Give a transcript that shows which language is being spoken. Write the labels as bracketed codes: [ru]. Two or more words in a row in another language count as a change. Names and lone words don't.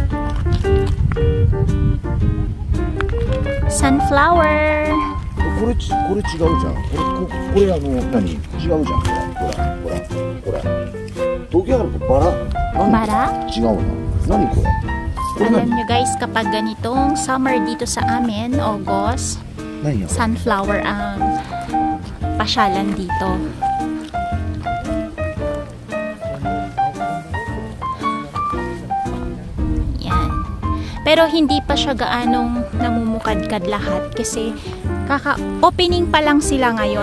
[en] Sunflower. [ja] これ違うじゃん。これ何？違うじゃん。ほら。東京あるとバラ？ Bara? 違うな。何これ？これ [tl] Alam [ja] 何？ [tl] nyo guys, kapag ganitong summer dito sa amin, August, [ja] 何や？ [tl] sunflower ang pasyalan dito. Yan. Pero hindi pa siya gaanong namumukadkad lahat kasi kaka-opening pa lang sila ngayon.